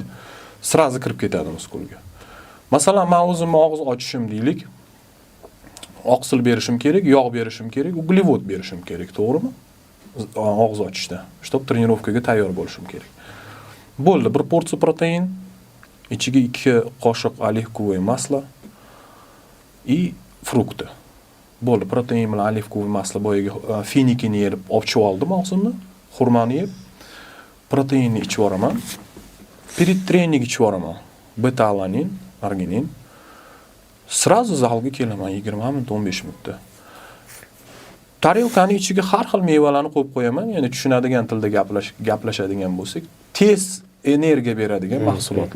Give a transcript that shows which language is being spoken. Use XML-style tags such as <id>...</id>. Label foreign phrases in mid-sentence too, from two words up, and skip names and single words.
<uz>Sirazi kirib ketadi muskulga. Masalan, men o'zimni og'iz ochishim deylik. Oqsil berishim kerak, yog' berishim kerak, uglevod berishim kerak, to'g'rimi? Og'iz ochishda. Shtop trenirovkaga tayyor bo'lishim kerak. Bo'ldi, bir porsiya protein, ichiga 2 qoshiq</uz> <ru>оливковое масло и</ru> <uz>frukti. Bo'ldi, protein bilan</uz> <ru>оливковое масло</ru> <uz>boyiga finikini yerib ochib oldim og'zimni, xurmoni yeb, proteinni ichib oraman.</uz> <ru>Перед тренингga</ru> <uz>ichib oraman. Beta-alanin, arginin. Sirazi zalga kelaman 20 minut, 15 minutda. Tarelkani ichiga har xil mevalarni qo'yib qo'yaman, ya'ni tushunadigan tilda gaplashadigan bo'lsak, tez energiya beradigan mahsulotlar.</uz>